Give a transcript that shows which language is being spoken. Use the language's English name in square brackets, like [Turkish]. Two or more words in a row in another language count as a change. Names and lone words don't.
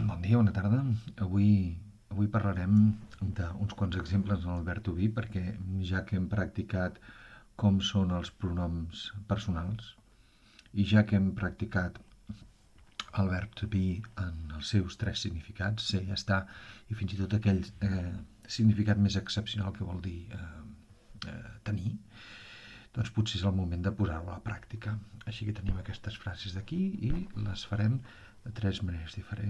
[Catalan] dia, bona tarda. Avui parlarem d'uns quants exemples en el verb [English] to be, [Catalan] perquè ja que hem practicat com són els pronoms personals i ja que hem practicat el verb [English] to be [Catalan] en els seus tres significats, ser, estar i fins i tot aquell significat més excepcional que vol dir tenir, doncs potser és el moment de posar-ho a la pràctica. Així que tenim aquestes frases d'aquí i les farem de tres maneres diferents.